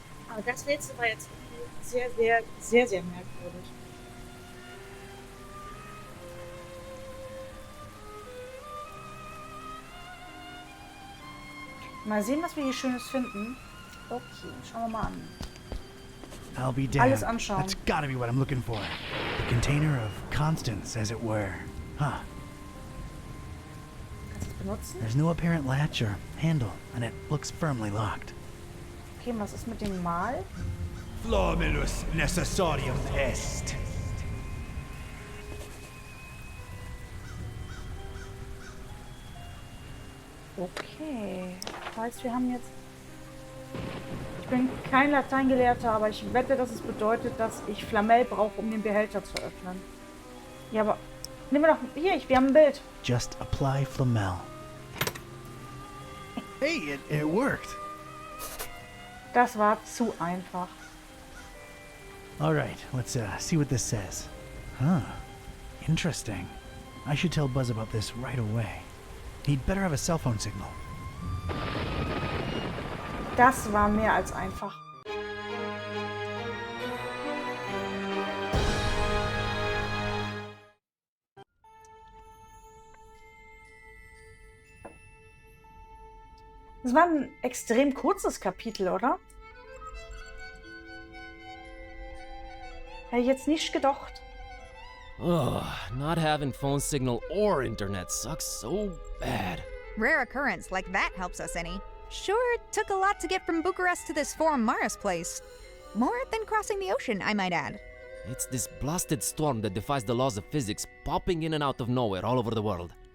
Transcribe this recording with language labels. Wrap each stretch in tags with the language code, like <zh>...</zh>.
<de>Aber das letzte war jetzt sehr, sehr, sehr, sehr merkwürdig. Mal sehen, was wir hier Schönes finden. Okay, schauen wir mal an.</de> <en>I'll be damned.</en> <de>Alles anschauen.</de> <en>That's gotta be what I'm looking for. The container of constants, as it were. Huh.</en> <de>Kannst du es benutzen?</de> <en>There's no apparent latch or handle, and it looks firmly locked.</en> <de>Okay, was ist mit dem Mal?</de> <la>Flomulus necessarium est.</la> <de>Okay. Das heißt, wir haben jetzt... Ich bin kein Lateingelehrter, aber ich wette, dass es bedeutet, dass ich Flamel brauche, um den Behälter zu öffnen. Ja, aber... Nehmen wir doch... Hier, wir haben ein Bild.</de> <en>Just apply Flamel. Hey, it worked.</en> <de>Das war zu einfach.</de> <en>All right, let's see what this says. Huh. Interesting. I should tell Buzz about this right away. He'd better have a cell phone signal.</en> <de>Das war mehr als einfach. Das war ein extrem kurzes Kapitel, oder? Hätte ich jetzt nicht gedacht.</de> <en>Ugh, not having phone signal or internet sucks so bad. Rare occurrence like that helps us any. Sure, took a lot to get from Bucharest to this foreign Mars place. More than crossing the ocean, I might add. It's this blasted storm that defies the laws of physics popping in and out of nowhere all over the world.</en>